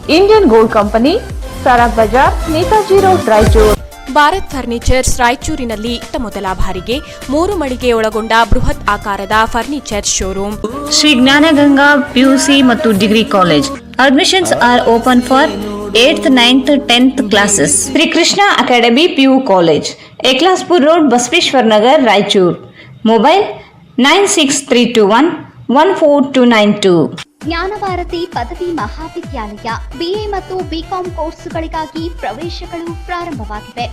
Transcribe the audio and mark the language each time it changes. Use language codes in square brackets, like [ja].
[en] Indian gold company, Sara Bazar, Netaji road, Raichur. [kn] Bharat furnitures ರಾಯಚೂರಿನಲ್ಲಿ ಮೊದಲ ಬಾರಿಗೆ 3 ಮಳಿಗೆ ಒಳಗೊಂಡ ಬೃಹತ್ ಆಕಾರದ furniture showroom. Shri Jnanaganga PUC ಮತ್ತು degree college. [en] Admissions are open for 8th, 9th, 10th classes. Sri Krishna Academy PU College, Ekhlaspur Road, Basveshwar Nagar, Raichur. Mobile 96321 14292. [kn] Jnanabharathi ಪದವಿ ಮಹಾವಿದ್ಯಾಲಯ BA ಮತ್ತು BCom ಕೋರ್ಸುಗಳಿಗಾಗಿ ಪ್ರವೇಶಗಳು ಪ್ರಾರಂಭವಾಗಿವೆ.